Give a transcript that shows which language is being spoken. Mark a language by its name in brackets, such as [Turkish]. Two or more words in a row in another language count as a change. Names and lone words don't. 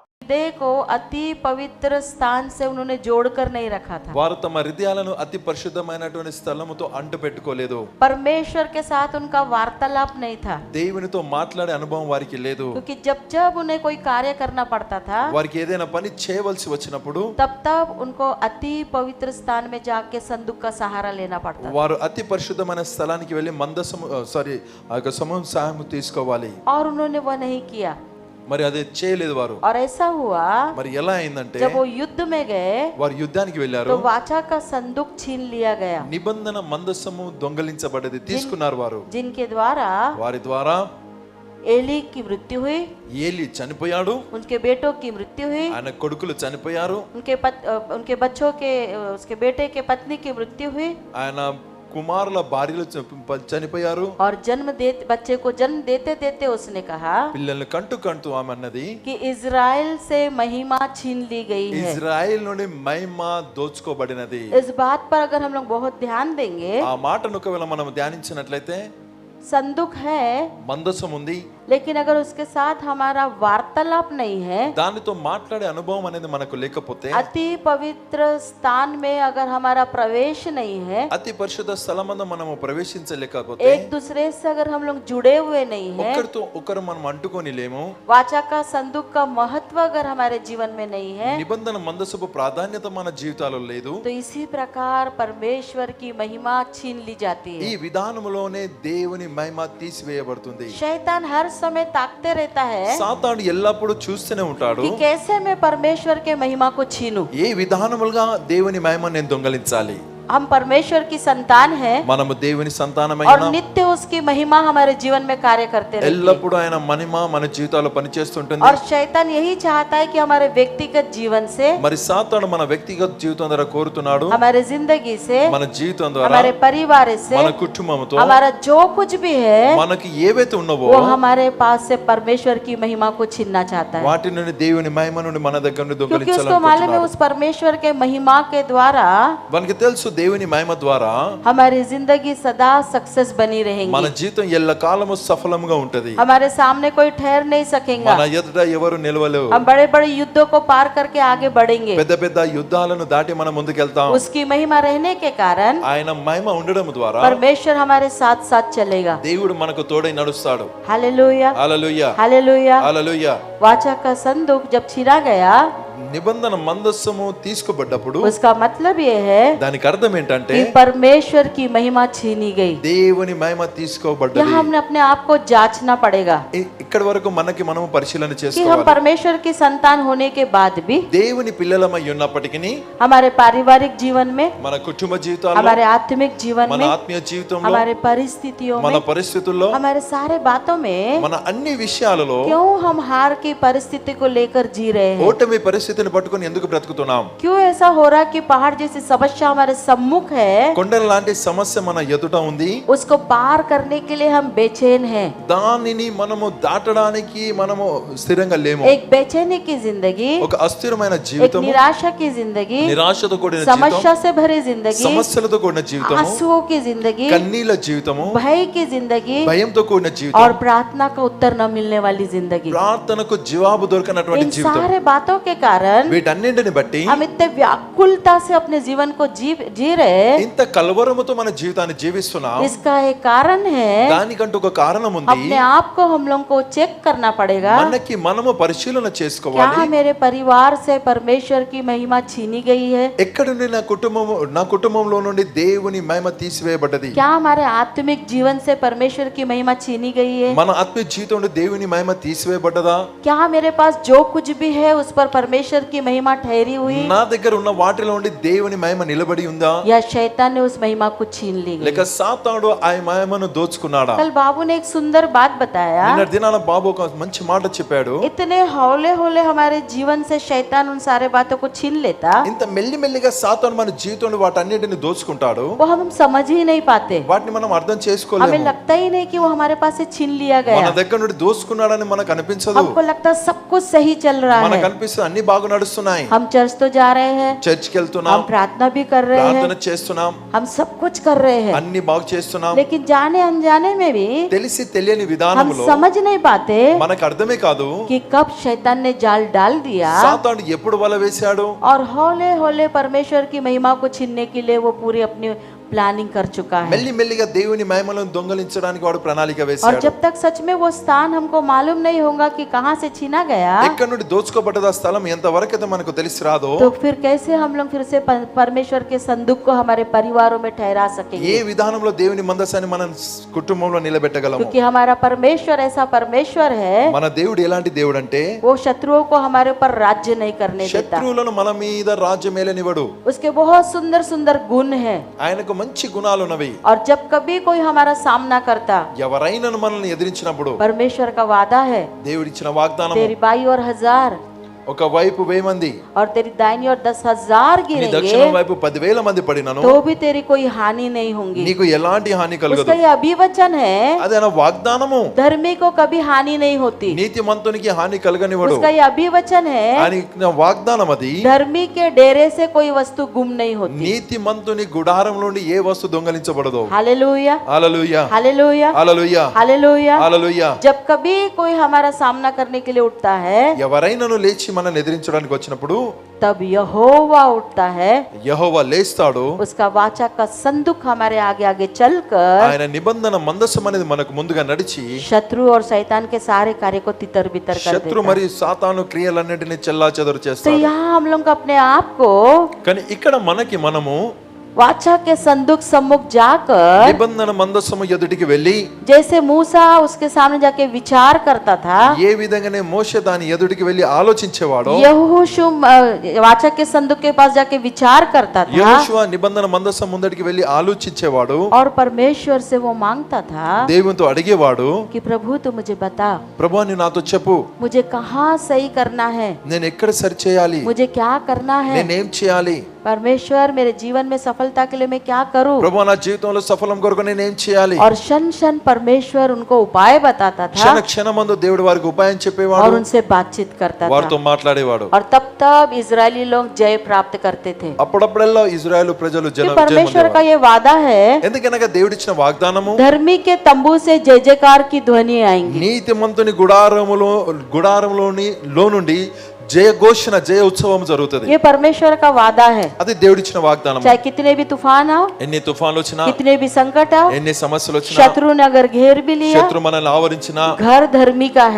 [Hindi] हृदय को अति पवित्र स्थान से उन्होंने जोड़कर नहीं रखा था। [Telugu] వారు తమ హృదయాలను అతి పరిశుద్ధమైనటువంటి స్థలముతో అంటు పెట్టుకోలేదు. [Hindi] परमेश्वर के साथ उनका वार्तालाप नहीं था, [Telugu] దేవునితో మాట్లాడే అనుభవం వారికి లేదు. [Hindi] क्योंकि जब जब उन्हें कोई कार्य करना पड़ता था [Telugu] వారికి ఏదైనా పని చేయవలసి వచ్చినప్పుడు [Hindi] तब तब उनको अति पवित्र स्थान में जाके संदूक का सहारा लेना पड़ता था। [Telugu] వారు అతి పరిశుద్ధమైన స్థలానికి వెళ్ళి మందసము ఆ యొక్క సమూహం సహాయం తీసుకోవాలి. [Hindi] और उन्होंने वह नहीं किया। [Telugu] మరి అది చేయలేదు వారు. [Hindi] और ऐसा हुआ [Telugu] మరి ఎలా అయిందంటే [Hindi] जब वो युद्ध में गए [Telugu] వారు యుద్ధానికి వెళ్ళారు. [Hindi] तो वाचा का संदूक छीन लिया गया, [Telugu] నిబంధన మందసము దొంగలించబడ్డది, తీసుకున్నారు వారు. [Hindi] जिनके द्वारा [Telugu] వారి ద్వారా [Hindi] एली की मृत्यु हुई, [Telugu] ఏలి చనిపోయాడు, [Hindi] उनके बेटों की मृत्यु हुई, [Telugu] ఆయన కొడుకులు చనిపోయారు, [Hindi] उनके बच्चों के उसके बेटे के पत्नी की मृत्यु हुई, [Telugu] ఆయన కుమారుల భార్యలు చనిపోయారు. [Hindi] और बच्चे को जन्म देते देते उसने कहा [Telugu] పిల్లల్ని కంటూ ఆమె అన్నది [Hindi] कि इजराइल से महिमा छीन ली गई है। [Telugu] ఇజ్రాయెల్ నుండి మహిమ దోచుకోబడినది. [Hindi] इस बात पर अगर हम लोग बहुत ध्यान देंगे, [Telugu] ఆ మాటను ఒకవేళ మనం ధ్యానించినట్లయితే [Hindi] संदूक है [Telugu] మందసం ఉంది, [Hindi] लेकिन अगर उसके साथ हमारा वार्तालाप नहीं है, [Telugu] దానితో మాట్లాడే అనుభవం అనేది మనకు లేకపోతే, [Hindi] अति पवित्र स्थान में अगर हमारा प्रवेश नहीं है, [Telugu] అతి పరిశుద్ధ స్థలమందు మనము ప్రవేశించలేకపోతే, [Hindi] एक दूसरे से अगर हम लोग जुड़े हुए नहीं है, [Telugu] ఒకరితో ఒకరు మనం అంటుకొని లేము, [Hindi] वाचा का संदूक का महत्व अगर हमारे जीवन में नहीं है, [Telugu] నిబంధన మందసపు ప్రాధాన్యత మన జీవితాలలో లేదు, [Hindi] तो इसी प्रकार परमेश्वर की महिमा छीन ली जाती [Telugu] ఈ [Hindi] है। [Telugu] విధానములోనే దేవుని మహిమ తీసివేయబడుతుంది. [Hindi] शैतान हर समय ताकते रहता है [Telugu] సాతాను ఎల్లప్పుడూ చూస్తూనే ఉంటాడు, [Hindi] कि कैसे मैं परमेश्वर के महिमा को छीनूं। [Telugu] ఏ విధానములుగా దేవుని మహిమ నేను దొంగలించాలి. [Hindi] हम परमेश्वर की संतान हैं [Telugu] మనము దేవుని [Hindi] और [Telugu] సంతానమైన [Hindi] नित्य उसकी महिमा हमारे जीवन में कार्य करते रहती है। [Telugu] ఎల్లప్పుడూ ఆయన మహిమ మన జీవితాల్లో పనిచేస్తుంటుంది. [Hindi] और शैतान यही चाहता है कि हमारे व्यक्तिगत जीवन से, [Telugu] మరి సాతాను మన వ్యక్తిగత జీవితం ద్వారా కోరుతున్నాడు, [Hindi] हमारे जिंदगी से, [Telugu] మన జీవితం ద్వారా, [Hindi] हमारे परिवार से, [Telugu] మన కుటుంబంతో, [Hindi] हमारा जो कुछ भी है [Telugu] మనకి ఏవైతే ఉన్నవో [Hindi] वो हमारे पास से परमेश्वर की महिमा को छीनना चाहता है। [Telugu] వాటి నుండి దేవుని మహిమ నుండి మన దగ్గర నుండి [Hindi] क्योंकि उसको मालूम है [Telugu] దొంగిలించాలనుకుంటున్నాడు. [Hindi] उस परमेश्वर के महिमा के द्वारा [Telugu] మనకి తెలుసు దేవుని మహిమ ద్వారా [Hindi] हमारी जिंदगी सदा सक्सेस बनी [Telugu] మన [Hindi] रहेगी। [Telugu] జీవితం ఎల్లకాలము సఫలంగా ఉంటది. [Hindi] हमारे सामने कोई ठहर नहीं सकेगा। [Telugu] మన ఎదుట ఎవరు నిలవలేరు. [Hindi] हम बड़े बड़े युद्धों को पार करके आगे बढ़ेंगे। [Telugu] పెద్ద పెద్ద యుద్ధాలను దాటి మనం ముందుకెళ్తాం. [Hindi] उसकी महिमा रहने के कारण [Telugu] ఆయన మహిమ ఉండడం ద్వారా [Hindi] परमेश्वर हमारे साथ साथ चलेगा। [Telugu] దేవుడు మనకు తోడై నడుస్తాడు. [Hindi] हालेलुया, [Telugu] హల్లెలూయా, [Hindi] हालेलुया। [Telugu] హల్లెలూయా. [Hindi] वाचा का संदूक जब छीना गया, [Telugu] నిబంధన మందస్సము తీసుకోబడ్డప్పుడు [Hindi] उसका मतलब ये है [Telugu] దానికి అర్థం ఏంటంటే [Hindi] कि परमेश्वर की महिमा छीनी गई। [Telugu] దేవుని మహిమ తీసుకోబడ్డది. [Hindi] यहाँ हमने अपने आप को जांचना पड़ेगा [Telugu] ఇక్కడ వరకు మనకి మనము పరిశీలన [Hindi] कि हम [Telugu] చేసుకోవాలి. [Hindi] परमेश्वर की संतान होने के बाद भी [Telugu] దేవుని పిల్లలమై ఉన్నప్పటికీ [Hindi] हमारे पारिवारिक जीवन में, [Telugu] మన కుటుంబ జీవితాల్లో, [Hindi] हमारे आत्मिक जीवन [Telugu] మన [Hindi] में, [Telugu] ఆత్మీయ జీవితంలో, [Hindi] हमारे परिस्थितियों [Telugu] మన [Hindi] में, [Telugu] పరిస్థితుల్లో, [Hindi] हमारे सारे बातों में [Telugu] మన అన్ని విషయాలలో [Hindi] क्यों हम हार की परिस्थिति को लेकर जी रहे हैं? [Telugu] ఓటమి పరిస్థితిని పట్టుకొని ఎందుకు బ్రతుకుతున్నాం? [Hindi] क्यों ऐसा हो रहा कि पहाड़ जैसी समस्या हमारे सम्मुख है, [Telugu] కొండల లాంటి సమస్య మన ఎదుట ఉంది, [Hindi] उसको पार करने के लिए हम बेचैन हैं। [Telugu] దానిని మనము దాటడానికి మనము స్థిరంగా లేము. [Hindi] एक बेचैनी की जिंदगी, [Telugu] ఒక అస్థిరమైన [Hindi] एक [Telugu] జీవితము, [Hindi] निराशा की जिंदगी, [Telugu] నిరాశతో కూడిన జీవితం, [Hindi] समस्या से भरी जिंदगी, [Telugu] సమస్యలతో కూడిన జీవితము, [Hindi] आंसुओं की जिंदगी, [Telugu] కన్నీల జీవితము, [Hindi] भय की जिंदगी [Telugu] భయంతో కూడిన [Hindi] और [Telugu] జీవితం, [Hindi] प्रार्थना का उत्तर न मिलने वाली जिंदगी। [Telugu] ప్రార్థనకు జవాబు దొరకనటువంటి [Hindi] इन [Telugu] జీవితం. [Hindi] सारे बातों के कारण [Telugu] వీటన్నింటిని బట్టి [Hindi] हम इतने व्याकुलता से अपने जीवन को जी रहे। [Telugu] ఇంత కలవరముతో మన జీవితాన్ని జీవిస్తున్నాం. [Hindi] इसका एक कारण है, [Telugu] దానికంటూ ఒక కారణం ఉంది. [Hindi] अपने आप को हम लोग को चेक करना पड़ेगा। [Telugu] మనకి మనము పరిశీలన [Hindi] क्या [Telugu] చేసుకోవాలి. [Hindi] मेरे परिवार से परमेश्वर की महिमा छीनी गई है? [Telugu] ఎక్కడ నుండి నా కుటుంబంలో నుండి దేవుని మహిమ తీసివేయబడ్డది? [Hindi] क्या हमारे आत्मिक जीवन से परमेश्वर की महिमा छीनी गई है? [Telugu] మన ఆత్మీయ జీవితం నుండి దేవుని మహిమ తీసివేయబడ్డదా? [Hindi] क्या मेरे पास जो कुछ भी है उस पर परमेश्वर की महिमा ठहरी हुई, [Telugu] నా దగ్గర ఉన్న వాటిలో నుండి దేవుని మహిమ నిలబడి ఉందా? [Hindi] या शैतान ने उस महिमा को छीन ली गई? [Telugu] లేక సాతానుడు ఆ మహిమను దోచుకున్నాడా? [Hindi] कल बाबू ने एक सुंदर बात बताया। [Telugu] నిన్న దినాన బాబు ఒక మంచి మాట చెప్పాడు. [Hindi] इतने हौले हौले हमारे जीवन से शैतान उन सारे बातों को छीन लेता, [Telugu] ఇంత మెల్లిమెల్లిగా సాతాను మన జీవితంలో వాటన్నిటిని దోచుకుంటాడు. [Hindi] वो हम समझ ही नहीं पाते। [Telugu] వాటిని మనం అర్థం [Hindi] हमें [Telugu] చేసుకోలేము. [Hindi] लगता ही नहीं कि वो हमारे पास से छीन लिया [Telugu] మన [Hindi] गया। [Telugu] దగ్గర నుండి దోచుకున్నాడని మనకు అనిపించదు. [Hindi] हमको लगता सब कुछ सही चल रहा [Telugu] మనకు [Hindi] है, [Telugu] అనిపిస్తుంది అన్ని బాగా నడుస్తున్నాయి. [Hindi] हम चर्च तो जा रहे हैं, [Telugu] చర్చికి వెళ్తున్నాం, [Hindi] हम प्रार्थना भी कर रहे हैं, [Telugu] ప్రార్థన చేస్తున్నాం, [Hindi] हम सब कुछ कर रहे हैं, [Telugu] అన్ని బాగు చేస్తున్నాం. [Hindi] लेकिन जाने अनजाने में भी [Telugu] తెలిసి తెలియని [Hindi] हम [Telugu] విధానంలో [Hindi] समझ नहीं पाते [Telugu] మనకు అర్థమే కాదు [Hindi] कि कब शैतान ने जाल डाल दिया [Telugu] సాతాను ఎప్పుడు వల వేశాడు. [Hindi] और हौले हौले परमेश्वर की महिमा को छीनने के लिए वो पूरी अपनी प्लानिंग कर चुका है। [Telugu] మెల్లి మెల్లిగా దేవుని మహిమలను దొంగలించడానికి వాడు ప్రణాళిక [Hindi] और [Telugu] వేశాడు. [Hindi] जब तक सच में वो स्थान हमको मालूम नहीं होगा कि कहाँ से छीना गया, [Telugu] ఎక్కడి నుండి దోచుకోబడ్డది ఆ స్థలం ఎంత వరకైతే మనకు తెలిసి రాదో, [Hindi] तो फिर कैसे हम लोग फिर से परमेश्वर के संदूक को हमारे परिवारों में ठहरा [Telugu] ఏ [Hindi] सकेंगे? [Telugu] విధానంలో దేవుని మందసాన్ని మన కుటుంబంలో నిలబెట్టగలము? [Hindi] क्योंकि हमारा परमेश्वर ऐसा परमेश्वर है, [Telugu] మన దేవుడు ఎలాంటి దేవుడు అంటే [Hindi] वो शत्रुओं को हमारे ऊपर राज्य नहीं करने देता। [Telugu] శత్రువులను మన మీద రాజ్యం ఏలనివ్వడు. [Hindi] उसके बहुत सुंदर सुंदर गुण है, [Telugu] ఆయనకు మంచి గుణాలు ఉన్నవి. [Hindi] और जब कभी कोई हमारा सामना करता, [Telugu] ఎవరైనా మనల్ని ఎదిరించినప్పుడు [Hindi] परमेश्वर का वादा है, [Telugu] దేవుడిచ్చిన వాగ్దానం, [Hindi] तेरी बाई और 1000 [Telugu] ఒక వైపు 1000 మంది, [Hindi] और तेरी दाहिनी और 10,000 [Telugu] నీ దక్షిణం [Hindi] गिरेंगे [Telugu] వైపు 10,000 మంది పడినను [Hindi] तो भी तेरी कोई हानि नहीं होगी। [Telugu] నీకు ఎలాంటి హాని [Hindi] उसका [Telugu] కలగదు. [Hindi] ये अभिवचन है, [Telugu] అదే నా వాగ్దానము. [Hindi] धर्मी को कभी हानि नहीं होती। [Telugu] నీతిమంతునికి హాని కలగనివ్వడు. [Hindi] उसका ये अभिवचन है, [Telugu] ఆయన వాగ్దానం అది. [Hindi] धर्मी के डेरे से कोई वस्तु गुम नहीं होती। [Telugu] నీతిమంతుని గుడారం నుండి ఏ వస్తు దొంగలించబడదు. [Hindi] हालेलुया, [Telugu] హల్లెలూయా, [Hindi] हालेलुया, [Telugu] హల్లెలూయా, [Hindi] हालेलुया। [Telugu] హల్లెలూయా. [Hindi] जब कभी कोई हमारा सामना करने के लिए उठता है, [Telugu] ఎవరైనాను లేచి మనల్ని ఎదిరించడానికి వచ్చినప్పుడు [Hindi] तब यहोवा उठता है, [Telugu] యెహోవా లేస్తాడు. [Hindi] उसका वाचा का संदूक हमारे आगे आगे चलकर [Telugu] ఆయన నిబంధన మందసం అనేది మనకు ముందుగా నడిచి [Hindi] शत्रु और शैतान के सारे कार्य को तितर बितर कर [Telugu] శత్రు [Hindi] देता है। [Telugu] మరియు సాతాను క్రియలన్నిటిని చెల్లాచెదరు [Hindi] तो [Telugu] చేస్తాడు. [Hindi] यहाँ हम लोग अपने आप को [Telugu] కానీ ఇక్కడ మనము [Hindi] वाचा के संदूक सम्मुख जाकर, [Telugu] నిబంధన మందసము ఎదుటికి వెళ్ళి [Hindi] जैसे मूसा उसके सामने जाके विचार करता था, [Telugu] ఏ విధంగానే మోషే దాని ఎదుటికి వెళ్ళి ఆలోచించేవాడో, [Hindi] यहोशू वाचा के संदूक के पास जाके विचार करता था [Telugu] యెహోషువ నిబంధన మందసం ముందటికి వెళ్ళి ఆలోచించేవాడు, [Hindi] और परमेश्वर से वो मांगता था [Telugu] దేవునితో అడిగేవాడు, [Hindi] कि प्रभु तू मुझे बता, [Telugu] ప్రభువా నీ నాతో చెప్పు, [Hindi] मुझे कहाँ सही करना है, [Telugu] నేను ఎక్కడ సరి చేయాలి, [Hindi] मुझे क्या करना है। [Telugu] నేనేం చేయాలి, [Hindi] परमेश्वर मेरे जीवन में सफलता के लिए मैं क्या करूं? [Telugu] ప్రభువా నా జీవితంలో సఫలం కొరకు నేనేం చేయాలి. [Hindi] और क्षण क्षण परमेश्वर उनको उपाय बताता था [Telugu] క్షణ క్షణమందు దేవుడు వారికి ఉపాయం [Hindi] और [Telugu] చెప్పేవాడు, [Hindi] उनसे बातचीत करता [Telugu] వారితో [Hindi] था, [Telugu] మాట్లాడేవాడు. [Hindi] और तब तब इजरायली लोग जय प्राप्त करते थे। [Telugu] అప్పుడప్పుడల్లా ఇజ్రాయేలు ప్రజలు [Hindi] कि परमेश्वर का [Telugu] జయం [Hindi] ये वादा है, [Telugu] ఎందుకనగా దేవుడిచ్చిన వాగ్దానము, [Hindi] धर्मी के तंबू से जय जयकार की ध्वनि आएंगी। [Telugu] నీతిమంతుని గుడారములో నుండి జయ ఘోషణ, జయ ఉత్సవం జరుగుతుంది. [Hindi] ये परमेश्वर का वादा है, [Telugu] అది దేవుడిచ్చిన వాగ్దానం. [Hindi] चाहे कितने भी तूफान आओ, [Telugu] ఎన్ని తుఫాన్లు వచ్చినా, [Hindi] कितने भी संकट आओ, [Telugu] ఎన్ని సమస్యలు వచ్చినా, [Hindi] शत्रु ने अगर घेर भी लिया, [Telugu] శత్రు మనల్ని ఆవరించినా, [Hindi] घर धर्मी का है,